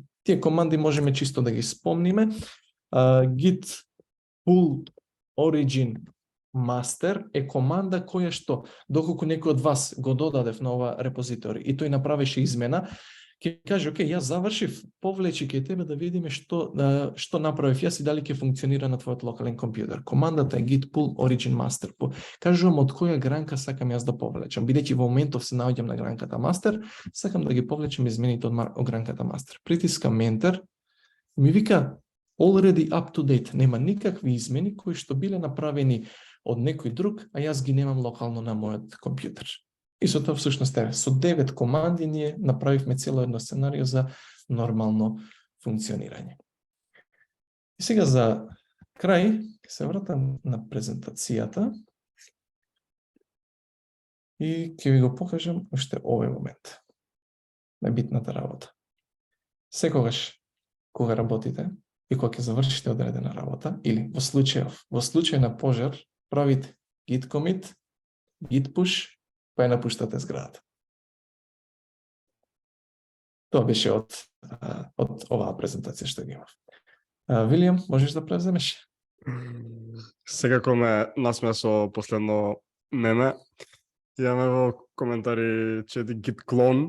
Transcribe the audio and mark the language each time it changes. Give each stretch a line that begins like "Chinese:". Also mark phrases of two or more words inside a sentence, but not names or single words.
Macedonian: Тие команди можеме чисто да ги спомниме.
English: Git pull origin master
Macedonian: е команда која што, доколку некој од вас го додадев на ова репозитори и тој направеше измена, ќе каже, окей, јас завршив, повлечи кај тебе да видиме што направив јас и дали ќе функционира на твојот локален компјутер. Командата е
English: git pull origin master.
Macedonian: Кажувам од која гранка сакам јас да повлечам. Бидејќи во моментов се наоѓам на гранката master, сакам да ги повлечам измените од гранката master. Притискам enter, ми вика
English: already up to date.
Macedonian: Нема никакви измени кои што биле направени од некој друг, а јас ги немам локално на мојот компјутер. И со тоа всушност со 9 команди ние направивме цело едно сценарио за нормално функционирање. И сега за крај ќе се вратам на презентацијата и ќе ви го покажам уште овој момент. Најбитната работа. Секогаш кога работите и кога ќе завршите одредена работа, или во случај на пожар, правите
English: git commit, git push,
Macedonian: па ја напуштате зградата. Тоа беше од оваа презентација што ги имав. Вилијам, можеш да превземеш? Секако ме насмеа со последно меме. Имаме во коментари чети Git клон.